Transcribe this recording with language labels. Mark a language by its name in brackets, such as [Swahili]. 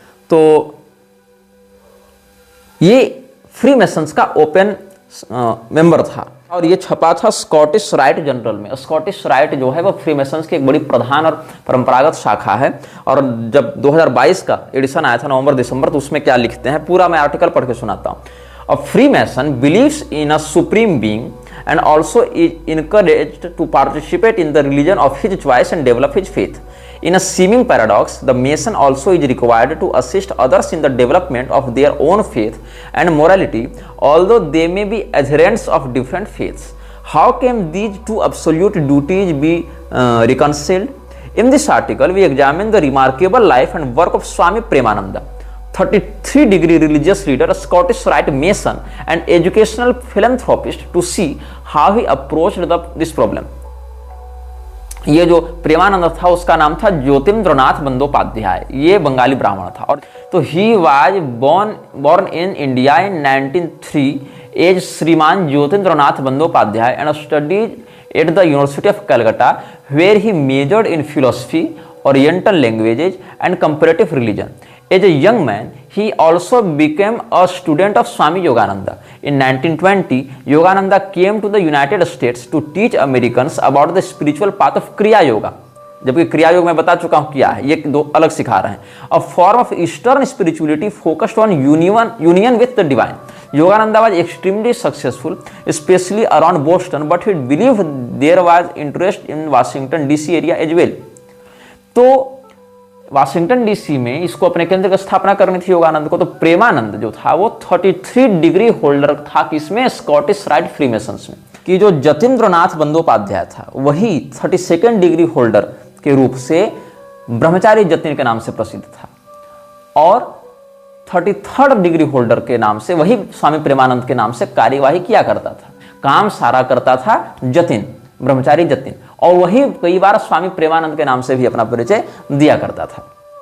[Hindi] तो ये free masons का ओपन मेंबर था और ये छपा था स्कॉटिश राइट जनरल में। स्कॉटिश राइट जो है वो फ्री मैसन्स की एक बड़ी प्रधान और परंपरागत शाखा है। और जब 2022 का एडिशन आया था नवंबर दिसंबर, तो उसमें क्या लिखते हैं, पूरा मैं आर्टिकल पढ़ के सुनाता हूँ। [English] A free mason believes in a supreme being and also is encouraged to participate in the religion of his choice and develop his faith. In a seeming paradox, the Mason also is required to assist others in the development of their own faith and morality, although they may be adherents of different faiths. How can these two absolute duties be reconciled? In this article, we examine the remarkable life and work of Swami Premananda, 33-degree religious leader, a Scottish Rite Mason, and educational philanthropist, to see how he approached this problem. [Hindi] ये जो प्रेमानंद था उसका नाम था ज्योतिन्द्रनाथ बंदोपाध्याय। ये बंगाली ब्राह्मण था। और तो [English] ही was born in India in 1903 as Shriman Jyotindranath Bandopadhyay and studied at the University of Calcutta, where he majored in philosophy, Oriental languages and comparative religion. As a young man, he also became a student of Swami Yogananda. In 1920, Yogananda came to the United States to teach Americans about the spiritual path of Kriya Yoga. [Hindi] जबकि क्रिया योग मैं बता चुका हूँ क्या है, ये दो अलग सिखा रहे हैं। [English] A form of Eastern spirituality focused on union with the divine. Yogananda was extremely successful, especially around Boston, but he believed there was interest in Washington DC area as well. [Hindi] तो वाशिंगटन डीसी में इसको अपने केंद्र की स्थापना करनी थी योगानंद को। तो प्रेमानंद जो था वो 33 डिग्री होल्डर था किसमें? स्कॉटिश राइट फ्रीमेसन्स में। कि जो जतीन्द्रनाथ बंदोपाध्याय था वही 32nd डिग्री होल्डर के रूप से ब्रह्मचारी जतिन के नाम से प्रसिद्ध था, और 33rd डिग्री होल्डर के नाम से वही स्वामी प्रेमानंद के नाम से कार्यवाही किया करता था, काम सारा करता था जतिन, ब्रह्मचारी जतिन, और वही कई बार स्वामी प्रेमानंद के नाम से भी अपना परिचय दिया करता था।